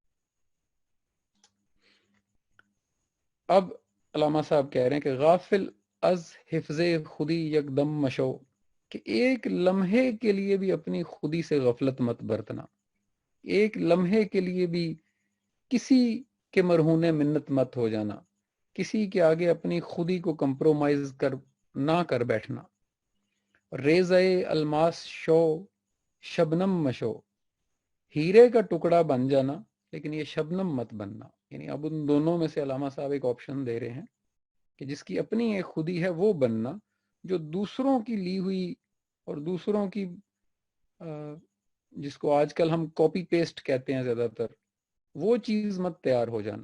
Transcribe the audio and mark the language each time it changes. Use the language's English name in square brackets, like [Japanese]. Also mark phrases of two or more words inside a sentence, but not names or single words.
[Urdu] اب علامہ صاحب کہہ رہے ہیں کہ [Persian] غافل از حفظ خودی یکدم مشو، [Urdu] کہ ایک لمحے کے لیے بھی اپنی خودی سے غفلت مت برتنا، ایک لمحے کے لیے بھی کسی کے مرہون منت مت ہو جانا، کسی کے آگے اپنی خودی کو کمپرومائز نہ کر بیٹھنا. [Persian] ریزائے الماس شو شبنم مشو، [Urdu] ہیرے کا ٹکڑا بن جانا لیکن یہ شبنم مت بننا. یعنی اب ان دونوں میں سے علامہ صاحب ایک آپشن دے رہے ہیں کہ جس کی اپنی ایک خودی ہے وہ بننا، جو دوسروں کی لی ہوئی اور دوسروں کی جس کو آج کل ہم [English] copy paste [Urdu] کہتے ہیں زیادہ تر، وہ چیز مت تیار ہو جانا.